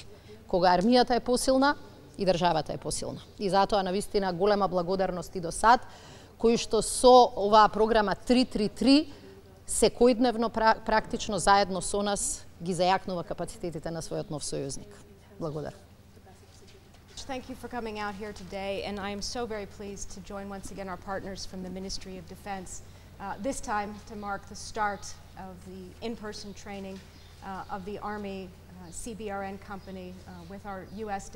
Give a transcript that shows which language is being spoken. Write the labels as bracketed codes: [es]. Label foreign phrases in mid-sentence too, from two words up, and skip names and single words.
[mk] Кога армијата е посилна, и државата е посилна. И затоа навистина голема благодарност и до САД, кои што со оваа програма 333 секојдневно практично заедно со нас ги зајакнува капацитетите на својот нов сојузник. Благодарам. [en] Thank you for coming out here today, and I am so very pleased to join once again our partners from the Ministry of Defense, this time to mark the start of the in-person training of the Army CBRN company with our U.S.